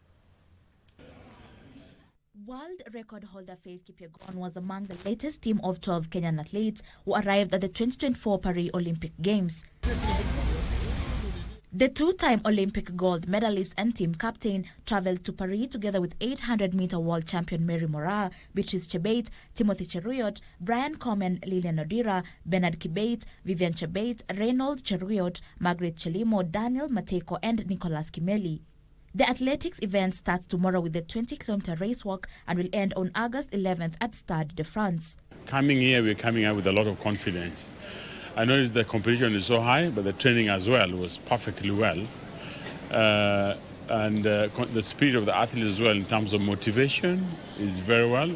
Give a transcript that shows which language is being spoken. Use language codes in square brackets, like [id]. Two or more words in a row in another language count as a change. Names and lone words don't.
[en] World record holder Faith Kipyegon was among the latest team of 12 Kenyan athletes who arrived at the 2024 Paris Olympic Games. The two-time Olympic gold medalist and team captain traveled to Paris together with 800-meter world champion Mary Moraa, Beatrice Chebet, Timothy Cheruiyot, Brian Komen, Lilian Odira, Bernard Kibet, Vivian Chebet, Reynold Cheruiyot, Margaret Chelimo, Daniel Mateko, and Nicholas Kimeli. The athletics event starts tomorrow with the 20-kilometer race walk and will end on August 11th at Stade de France. Coming here, we're coming out with a lot of confidence. I noticed the competition is so high, but the training as well was perfectly well. The spirit of the athletes as well in terms of motivation is very well.